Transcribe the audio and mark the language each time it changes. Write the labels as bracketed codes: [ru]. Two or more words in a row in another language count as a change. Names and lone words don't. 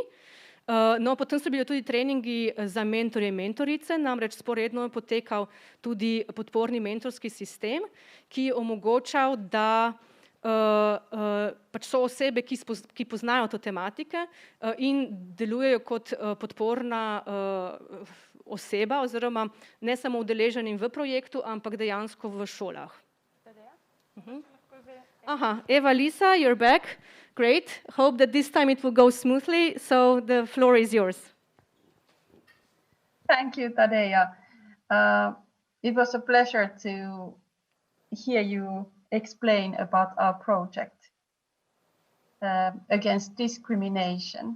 [sl] No, potem so bili tudi treningi za mentorje in mentorice, namreč sporedno je potekal tudi podporni mentorski sistem, ki je omogočal, da pač so osebe, ki poznajo to tematike in delujejo kot podporna oseba oziroma ne samo udeleženim v projektu, ampak dejansko v šolah. Aha, Eva, [en] Lisa, you're back. Great. Hope that this time it will go smoothly. So the floor is yours. Thank you, Tadeja. It was a pleasure to hear you explain about our project against discrimination.